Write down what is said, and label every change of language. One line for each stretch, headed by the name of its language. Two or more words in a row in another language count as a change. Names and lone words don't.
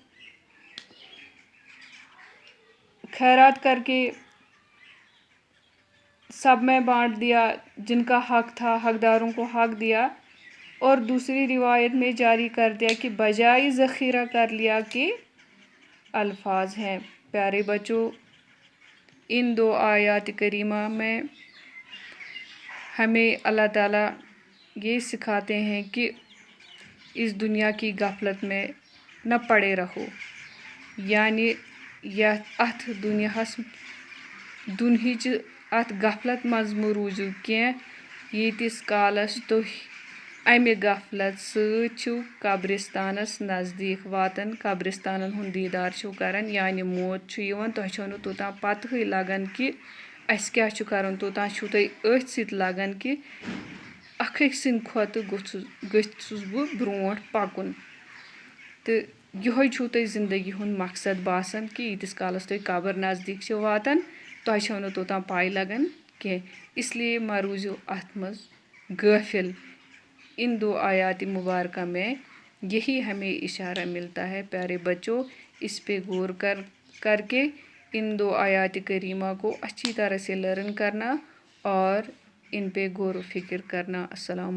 Urdu: خیرات کر کے سب میں بانٹ دیا، جن کا حق تھا حقداروں کو حق دیا، اور دوسری روایت میں جاری کر دیا کہ بجائے ذخیرہ کر لیا کے الفاظ ہیں۔ پیارے بچوں، ان دو آیات کریمہ میں ہمیں اللہ تعالیٰ یہ سکھاتے ہیں کہ اس دنیا کی غفلت میں نہ پڑے رہو، یعنی
Kashmiri: اتھ دنہچ اتھ غفلت مز مہ روزو کینٛہہ ییٖتِس کالس تُہۍ امہِ غفلت سۭتۍ چھِو قبرستانس نزدیٖک واتان، قبرستانن ہُنٛد دیٖدار چھِو کران، یعنی موت چھُ یِوان، تۄہہِ چھو نہٕ توٚتام پتہٕے لگان کہ اسہِ کیٛاہ چھُ کرُن، توٚتام چھُو تۄہہِ أتھۍ سۭتۍ لگان کہ اکھ أکۍ سٕنٛدِ کھۄتہٕ گٔژھُس بہٕ برونٛٹھ پکُن، تہٕ یِہوے چھُو تۄہہِ زندگی ہُنٛد مقصد باسان کہ ییٖتِس کالس تُہۍ قبر نزدیٖک چھِو واتان تۄہہِ چھو نہٕ توٚتام پاے لگان کینٛہہ،
Urdu: اس لیے
Kashmiri: مہ روٗزِو اتھ منٛز غٲفل۔
Urdu: ان دو آیات مبارکہ میں یہی ہمیں اشارہ ملتا ہے۔ پیارے بچوں، اس پہ غور کر کے ان دو آیات کریمہ کو اچھی طرح سے لرن کرنا اور ان پہ غور و فکر کرنا۔